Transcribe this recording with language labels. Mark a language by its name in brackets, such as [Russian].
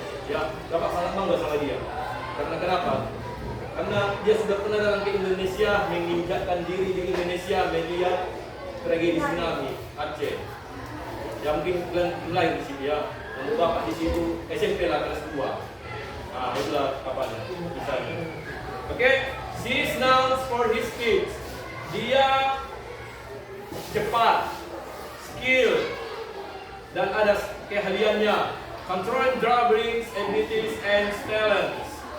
[Indonesian] Ya, Bapak sangat bangga sama dia. Karena kenapa? Karena dia sudah pernah datang ke Indonesia, menginjakkan diri di Indonesia, melihat tragedi tsunami Aceh. Yang mungkin lain di sini ya. Untuk Bapak di situ SMP lah kelas 2. Nah, itulah kapalnya, misalnya. [English] Oke, she is known for his skills. [Indonesian] Dia cepat, skill, dan ada keahliannya. [English] Controlling dribblings, abilities, and talents.